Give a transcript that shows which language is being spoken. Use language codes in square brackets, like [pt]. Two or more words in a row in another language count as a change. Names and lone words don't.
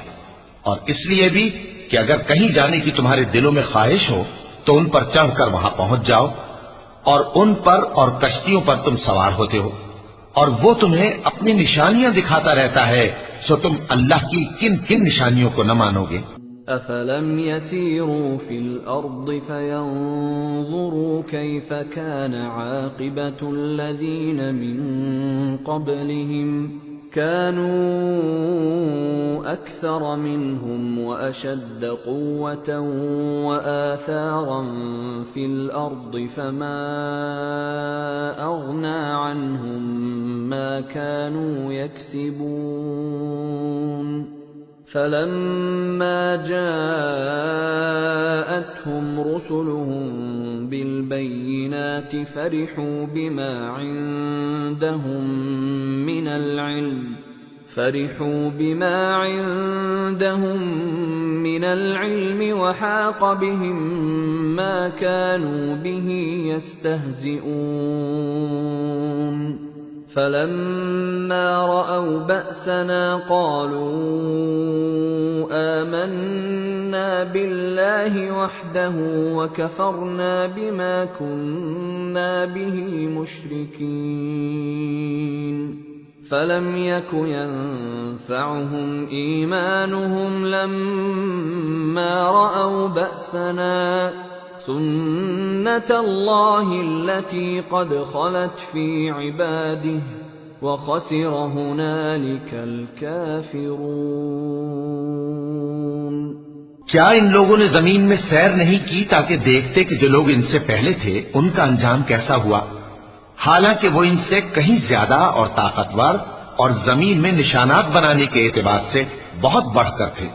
[hi] और इसलिए भी कि अगर कहीं जाने की तुम्हारे दिलों में ख्वाहिश हो तो उन पर चढ़कर वहां पहुंच जाओ, और उन पर और कश्तियों पर तुम सवार होते हो। और वो तुम्हें अपनी निशानियां दिखाता रहता है, सो तुम अल्लाह की किन किन निशानियों को न मानोगे। [ar] أفلم يسيروا في الأرض فينظروا كيف كان عاقبة الذين من قبلهم كانوا أكثر منهم وأشد قوة وآثارا في الأرض فما أغنى عنهم ما كانوا يكسبون فلما جاءتهم رسلهم بالبينات فرحوا بما عندهم من العلم وحاق بهم ما كانوا به يستهزئون فلما رأوا بأسنا قالوا آمنا بالله وحده وكفرنا بما كنا به مشركين فلم يك ينفعهم إيمانهم لما رأوا بأسنا سنة الله التي قد خلت في عباده وخسر هنالك الكافرون. [hi] क्या इन लोगों ने जमीन में सैर नहीं की ताकि देखते कि जो लोग इनसे पहले थे उनका अंजाम कैसा हुआ, हालांकि वो इनसे कहीं ज्यादा और ताकतवर और जमीन में निशानात बनाने के एतबार से बहुत बढ़कर थे।